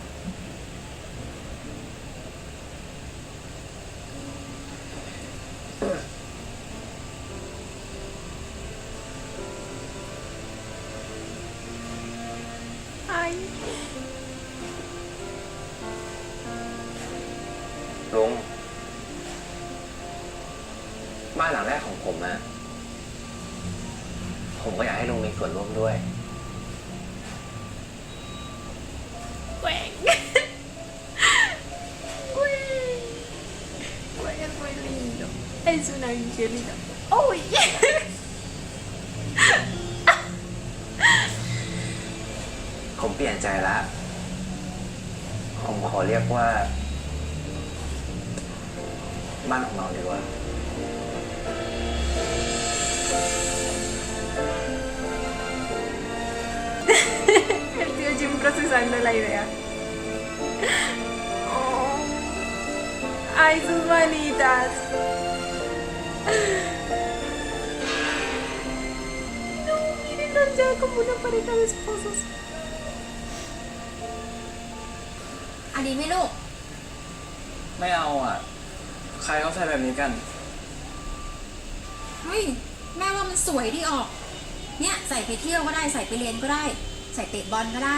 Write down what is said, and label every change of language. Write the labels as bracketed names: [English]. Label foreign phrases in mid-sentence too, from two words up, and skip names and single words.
[Spanish] Ay. [Thai] ลุง บ้านหลังแรกของผมอะผมก็อยากให้ลุงมีส่วนร่วมด้วย [Spanish] Güey. Güey. Güey, es muy lindo. Es un angelito. ¡Uy! [Thai] ผมเปลี่ยนใจละผมขอเรียกว่า บ้านของเราดีกว่า [Spanish] El tío Jim procesando la idea. Oh. Ay, sus manitas. No, mírenlos ya como una pareja de esposos. [Thai] อันนี้ไม่ลูก ไม่เอาอ่ะ ใครเขาใส่แบบนี้กัน เฮ้ย แม่ว่ามันสวยดีออก เนี่ยใส่ไปเที่ยวก็ได้ใส่ไปเรียนก็ได้ ใส่เตะบอลก็ได้